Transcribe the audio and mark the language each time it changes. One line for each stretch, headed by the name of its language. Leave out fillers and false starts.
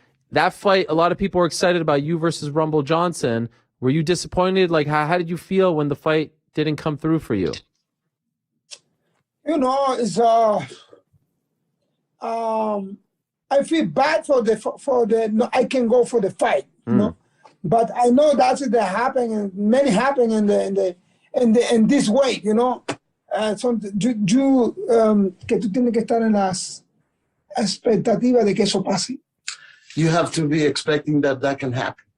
English: That fight, a lot of people were excited about you versus Rumble Johnson. Were you disappointed? Like, how did you feel when the fight didn't come through for you? It's I feel bad for the no, I can go for the fight, but I know that's the happening. Many happen in this way,
Spanish: So que tú tienes que estar en las expectativas de que eso pase.
English: You have to be expecting that can happen.